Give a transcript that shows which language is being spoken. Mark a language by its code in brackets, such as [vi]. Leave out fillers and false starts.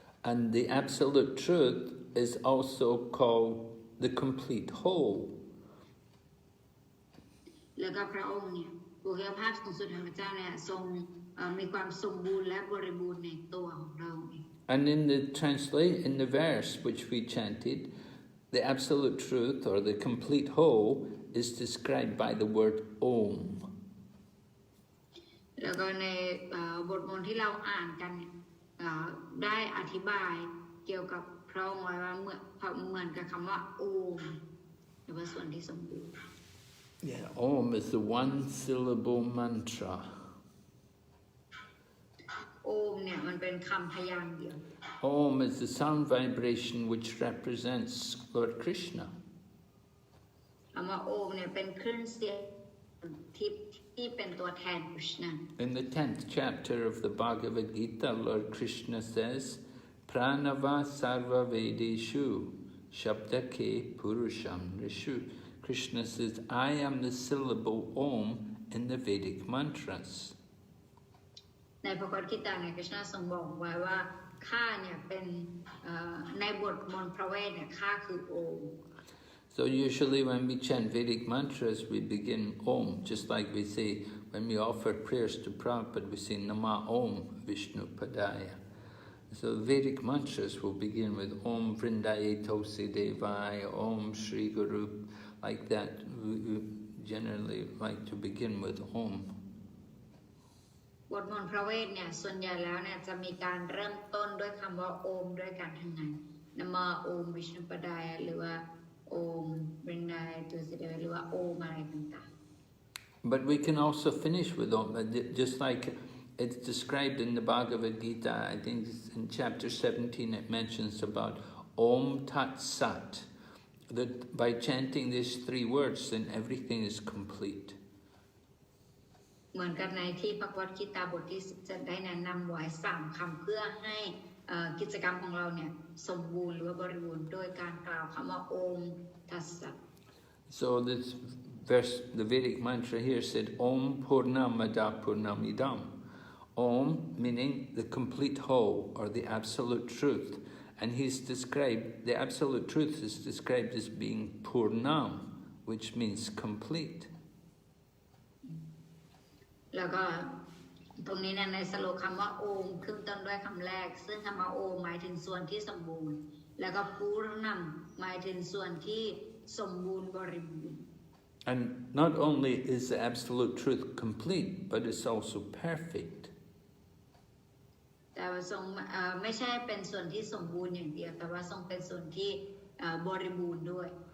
[en] And the absolute truth is also called the complete whole. [th] แล้วก็พระองค์เนี่ยบุคลิกภาพสูงสุดแห่งพระเจ้าเนี่ยทรงมีความสมบูรณ์และบริบูรณ์ในตัวของเรา [en] And in the verse which we chanted, the absolute truth or the complete whole is described by the word Om. [th] แล้วก็ในบทมนต์ที่เราอ่านกันเนี่ยได้อธิบายเกี่ยวกับพระองค์ไว้ว่าเหมือนกับคำว่าโอมหรือว่าส่วนที่สมบูรณ์ [en] Yeah, Om is the one syllable mantra. [th] โอมเนี่ยมันเป็นคำพยางค์เดียว [en] Om is the sound vibration which represents Lord Krishna. [th] คำว่าโอมเนี่ยเป็นคลื่นเสียงที่เป็นตัวแทนคริชนา [en] In the 10th chapter of the Bhagavad Gita, Lord Krishna says, [sa] Pranava sarva vedeshu, shabdake purusham rishu. [en] Krishna says, I am the syllable Om in the Vedic mantras. [th] ในพระคัมภีร์ต่างๆคริชนาทรงบอกไว้ว่าข้าเนี่ยเป็นในบทมนต์พระเวทเนี่ยข้าคือโอม [en] So usually when we chant Vedic mantras, we begin Om, just like we say, when we offer prayers to Prabhupada, we say Nama Om Vishnu Padaya. So Vedic mantras will begin with Om Vrindaye Tulsi Devaya, Om Shri Guru, like that. We generally like to begin with Om. [th] บทมนต์พระเวทเนี่ยส่วนใหญ่แล้วเนี่ยจะมีการเริ่มต้นด้วยคำว่าโอมด้วยกันทั้งนั้นนะมาโอมวิชนุปดายหรือว่าโอมบรินดายตัวสิเดหรือว่าโอมอะไรต่างๆ [en] But we can also finish with Om, just like it's described in the Bhagavad Gita. I think in chapter 17 it mentions about Om Tat Sat, that by chanting these 3 words then everything is complete. [th] เหมือนกับในที่พระวัตกิตาบทที่17ได้แนะนำไว้3คำเพื่อให้กิจกรรมของเราเนี่ยสมบูรณ์หรือว่าบริบูรณ์โดยการกล่าวคำว่าโอมทัสสะ [en] So this verse, the Vedic mantra here said Om Purnamada Purnamidam. Om meaning the complete whole or the absolute truth. And the absolute truth is described as being Purnam, which means complete. [th] แล้วก็ตรงนี้เนี่ยในสโลคำว่าโอมขึ้นต้นด้วยคำแรกซึ่งคำว่าโอมหมายถึงส่วนที่สมบูรณ์แล้วก็ปูรนัมหมายถึงส่วนที่สมบูรณ์บริบูรณ์ [en] And not only is the absolute truth complete, but it's also perfect. [th] แต่ว่าทรงไม่ใช่เป็นส่วนที่สมบูรณ์อย่างเดียวแต่ว่าทรงเป็นส่วนที่บริบูรณ์ด้วย